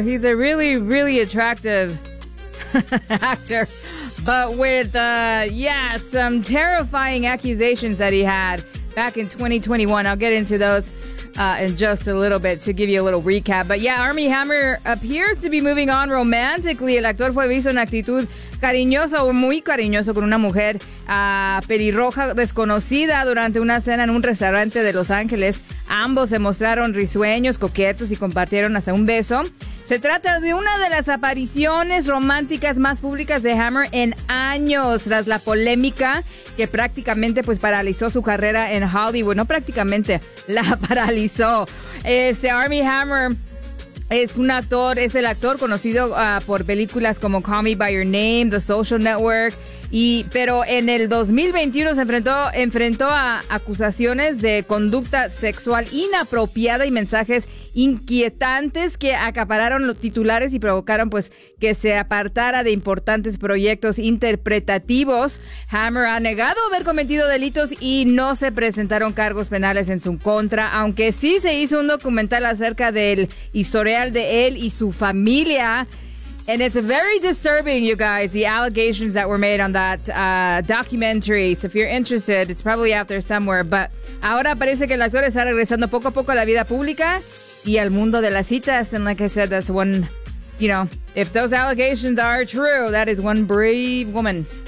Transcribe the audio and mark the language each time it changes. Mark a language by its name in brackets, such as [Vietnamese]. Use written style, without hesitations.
[English] He's a really, really attractive actor. But with, some terrifying accusations that he had back in 2021. I'll get into those in just a little bit to give you a little recap. But yeah, Armie Hammer appears to be moving on romantically. [Spanish] El actor fue visto en actitud cariñoso, muy cariñoso con una mujer pelirroja desconocida durante una cena en un restaurante de Los Ángeles. Ambos se mostraron risueños, coquetos y compartieron hasta un beso. Se trata de una de las apariciones románticas más públicas de Hammer en años, tras la polémica que prácticamente pues paralizó su carrera en Hollywood. No prácticamente, la paralizó. Armie Hammer es un actor, es el actor conocido por películas como Call Me By Your Name, The Social Network. Pero en el 2021 se enfrentó a acusaciones de conducta sexual inapropiada y mensajes inquietantes que acapararon los titulares y provocaron pues que se apartara de importantes proyectos interpretativos. Hammer ha negado haber cometido delitos y no se presentaron cargos penales en su contra, aunque sí se hizo un documental acerca del historial de él y su familia. [English] And it's very disturbing, you guys, the allegations that were made on that documentary. So if you're interested, it's probably out there somewhere. But [Spanish] ahora parece que el actor está regresando poco a poco a la vida pública y al mundo de las citas. [English] And like I said, that's one, you know, if those allegations are true, that is one brave woman.